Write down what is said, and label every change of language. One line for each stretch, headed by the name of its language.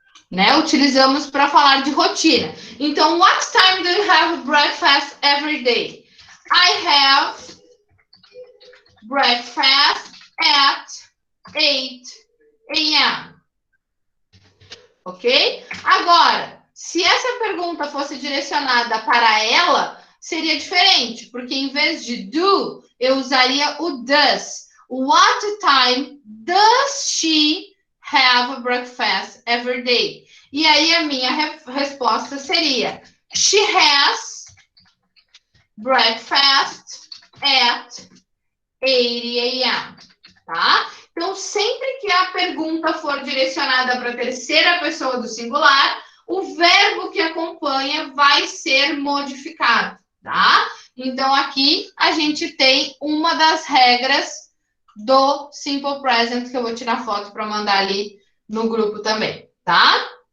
Portuguese: Né? Utilizamos para falar de rotina.
English: Então, what time do you have breakfast every day? I have breakfast at 8 a.m. Ok?
Portuguese: Agora, se essa pergunta fosse direcionada para ela, seria diferente, porque em vez de do, eu usaria o does.
English: What time does she have a breakfast every day?
Portuguese: E aí a minha resposta seria
English: she has breakfast at 8 a.m.
Portuguese: Tá? Então, sempre que a pergunta for direcionada para a terceira pessoa do singular, o verbo que acompanha vai ser modificado, tá? Então, aqui a gente tem uma das regras do Simple Present, que eu vou tirar foto para mandar ali no grupo também, tá?